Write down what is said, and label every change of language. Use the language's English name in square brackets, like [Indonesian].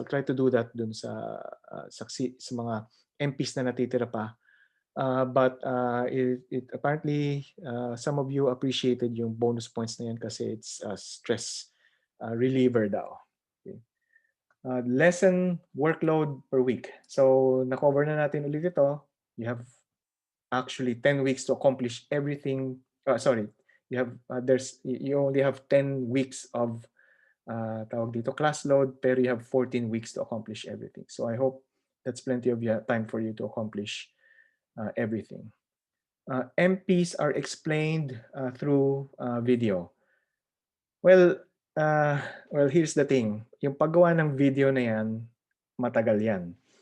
[English] I'll try to do that [Filipino] dun sa sa mga MPs na natitira pa. [English] But it apparently some of you appreciated yung bonus points [Filipino] na yan kasi [English] it's a stress reliever daw. Okay. Lesson workload per week. [Filipino] So na-cover na natin ulit ito. [English] You have actually 10 weeks to accomplish everything. Sorry, you have you only have 10 weeks of [Filipino] tawag dito [English] class load pero you have 14 weeks to accomplish everything. So I hope that's plenty of time for you to accomplish everything. MPs are explained through video. Well, here's the thing. [Filipino] Yung paggawa ng video na yan, matagal yan.